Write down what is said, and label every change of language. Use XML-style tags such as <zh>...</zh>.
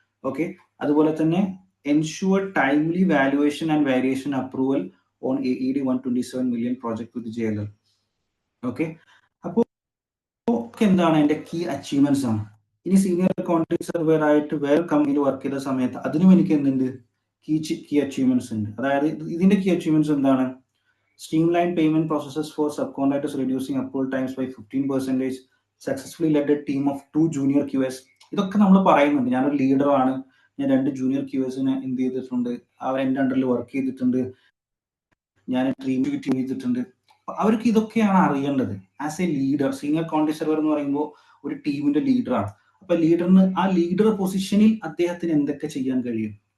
<en>okay,</en> <ml>അതുപോലെ തന്നെ</ml> <en>Ensure timely valuation and variation approval on AED 127 million project with JLL.</en> <ml>Okay, അപ്പോൾ എന്താണ് എന്റെ കീ അച്ചീവ്മെന്റ്സ് ആണ്. ഇനി സീനിയർ ക്വാണ്ടിറ്റി സർവേർ ആയിട്ട് വേറെ കമ്പനിയിൽ വർക്ക് ചെയ്ത സമയത്ത് അതിനും എനിക്ക് എന്തുണ്ട്, കീ അച്ചീവ്മെന്റ്സ് ഉണ്ട്. അതായത് ഇതിന്റെ കീ അച്ചീവ്മെന്റ്സ് എന്താണ്,</ml> <en>streamlined payment processes for subcontractors, reducing approval times by 15%, successfully led a team of 2 junior QS.</en> <ml>ഇതൊക്കെ നമ്മൾ പറയുന്നുണ്ട്, ഞാനൊരു ലീഡറാണ്, ഞാൻ 2 ജൂനിയർ QSനെ എന്ത് ചെയ്തിട്ടുണ്ട്, അവർ എൻ്റെ അണ്ടറിൽ വർക്ക് ചെയ്തിട്ടുണ്ട്, ഞാൻ ടീം ചെയ്തിട്ടുണ്ട്. അവർക്ക് ഇതൊക്കെയാണ് അറിയേണ്ടത്. As A leader, senior quantity server എന്ന് പറയുമ്പോൾ ഒരു ടീമിന്റെ ലീഡറാണ്. അപ്പൊ ലീഡറിന് ആ ലീഡർ പൊസിഷനിൽ അദ്ദേഹത്തിന് എന്തൊക്കെ ചെയ്യാൻ കഴിയും.</ml>